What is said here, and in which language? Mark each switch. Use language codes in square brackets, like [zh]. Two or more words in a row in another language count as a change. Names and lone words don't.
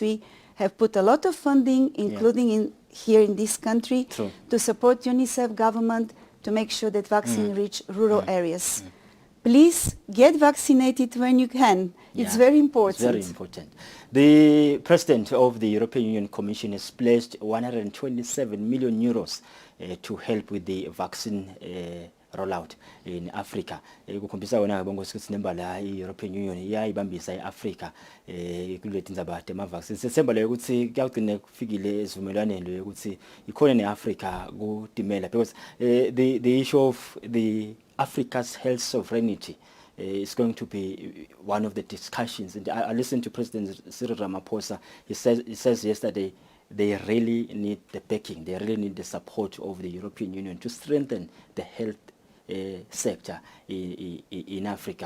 [en] We have put a lot of funding, including here in this country, to support UNICEF government to make sure that vaccine reach rural areas. Please get vaccinated when you can. It's very important. It's very important. The President of the European Union Commission has pledged 127 million euros to help with the vaccine rollout in Africa. [zu] Kukhombisa wona bonke ukuthi nemba la i-European Union iyayibambisa i-Africa kulethi indaba tema vaccines. Sethemba leyo ukuthi kuyagcina kufikile ezivumelwaneni ukuthi ikhona ne-Africa kudimela, [en] because the issue of the Africa's health sovereignty is going to be one of the discussions. And I listened to President Cyril Ramaphosa. He says yesterday they really need the backing, they really need the support of the European Union to strengthen the health sector in Africa.